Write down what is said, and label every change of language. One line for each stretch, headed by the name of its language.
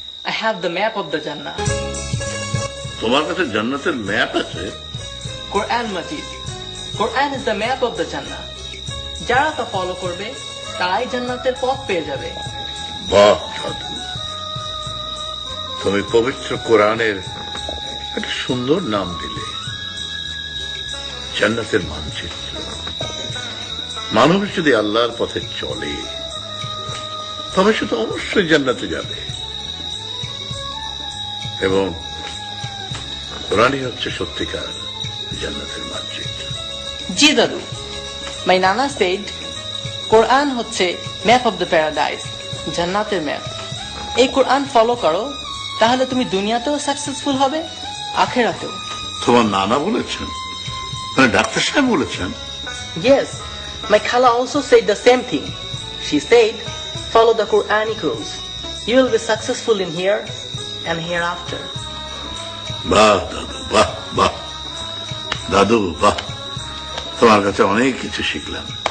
English: I have the map of the Jannah.
Bangla: তোমার কাছে জান্নাতের ম্যাপ আছে?
English: Quran Majid. Quran is the map of the Jannah.
Bangla: যারা তা ফলো করবে তারাই জান্নাতের পথ পেয়ে যাবে। বাহ দাদু, তুমি পবিত্র কোরআনের একটা সুন্দর নাম দিলে, জান্নাতের মানচিত্র। মানুষ যদি আল্লাহর পথে চলে, তবে সে তো অবশ্যই জান্নাতে যাবে। এবং কোরআনই হচ্ছে সত্যিকার জান্নাতের মানচিত্র। জি দাদু,
English: my nana said
Bangla: কোরআন হচ্ছে
English: map of the paradise,
Bangla: জান্নাতের ম্যাপ। এই কোরআন ফলো করো, তাহলে তুমি দুনিয়াতেও সাকসেসফুল হবে, আখেরাতেও। তোমার নানা বলেছেন? মানে ডাক্তার সাহেব বলেছেন?
English: Yes, my khala also said the same thing. She said, follow the Quranic rules. You will be successful in here and hereafter.
Bangla: বাহ দাদু, বাহ বাহ দাদু, বাহ, তোমার কাছে অনেক কিছু শিখলাম।